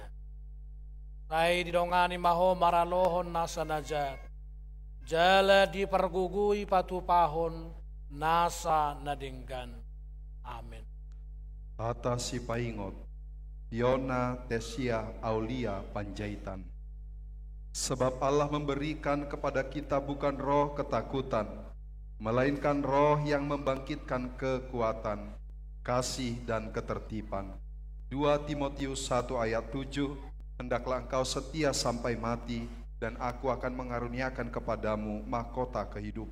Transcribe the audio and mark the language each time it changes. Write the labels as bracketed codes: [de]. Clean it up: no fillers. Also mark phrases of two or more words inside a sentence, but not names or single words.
[bbc] Sai didongani maho maralohon nasa najat. Jala dipergugui patupahon nasa nadenggan. Amin. Hata si paingot Yona Tesia Aulia Panjaitan. [id] Sebab Allah memberikan kepada kita bukan roh ketakutan, melainkan roh yang membangkitkan kekuatan, kasih dan ketertiban. 2 Timotius 1 ayat 7. Hendaklah engkau setia sampai mati, dan aku akan mengaruniakan kepadamu mahkota kehidupan.